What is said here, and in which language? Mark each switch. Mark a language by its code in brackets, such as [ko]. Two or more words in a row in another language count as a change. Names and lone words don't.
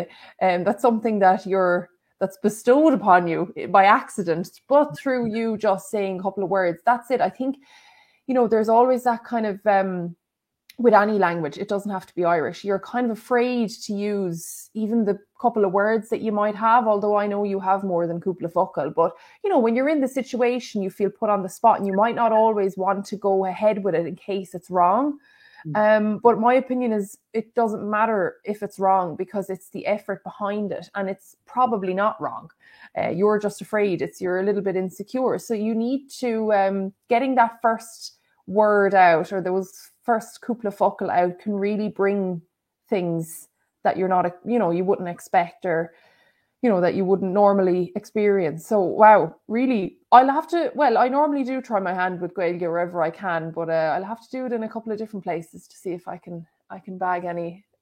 [en] That's something that's bestowed upon you by accident, but through you just saying a couple of words. That's it. I think, there's always that kind of, with any language, it doesn't have to be Irish. You're kind of afraid to use even the couple of words that you might have, although I know you have more than [ga] cúpla focal. [en] But, when you're in the situation, you feel put on the spot and you might not always want to go ahead with it in case it's wrong. But my opinion is it doesn't matter if it's wrong, because it's the effort behind it, and it's probably not wrong. You're just afraid. You're a little bit insecure. So you need to, getting that first word out, or those first [ga] cúpla focal [en] out, can really bring things that you're not, you wouldn't expect, or that you wouldn't normally experience. So wow, really, I normally do try my hand with Gaeilge wherever I can, but I'll have to do it in a couple of different places to see if I can bag any